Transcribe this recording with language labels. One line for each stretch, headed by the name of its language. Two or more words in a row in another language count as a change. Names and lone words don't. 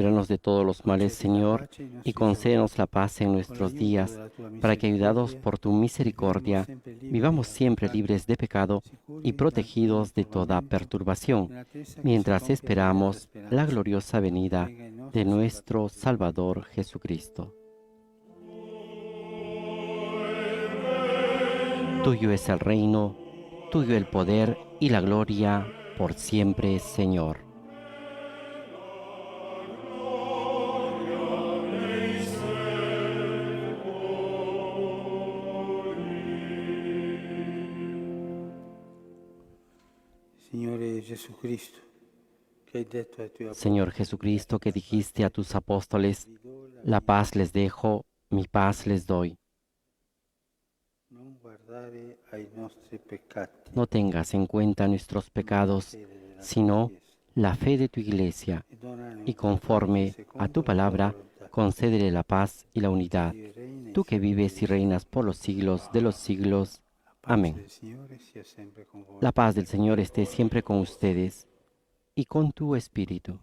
Spanish: Líbranos de todos los males, Señor, y concédenos la paz en nuestros días, para que, ayudados por tu misericordia, vivamos siempre libres de pecado y protegidos de toda perturbación, mientras esperamos la gloriosa venida de nuestro Salvador Jesucristo. Tuyo es el reino, tuyo el poder y la gloria por siempre, Señor.
Italian: Signore Jesucristo, che hai detto ai tuoi
Spanish: Señor Jesucristo, que dijiste a tus apóstoles, la paz les dejo, mi paz les doy.
Italian: non guardare ai nostri peccati,
Spanish: No tengas en cuenta nuestros pecados, sino la fe de tu iglesia,
Italian: e donane
Spanish: y conforme a tu palabra, concédele la paz y la unidad. Tú que vives y reinas por los siglos de los siglos. Amén.
Italian: del Signore sia sempre con voi.
Spanish: La paz del Señor esté siempre con ustedes y con tu espíritu.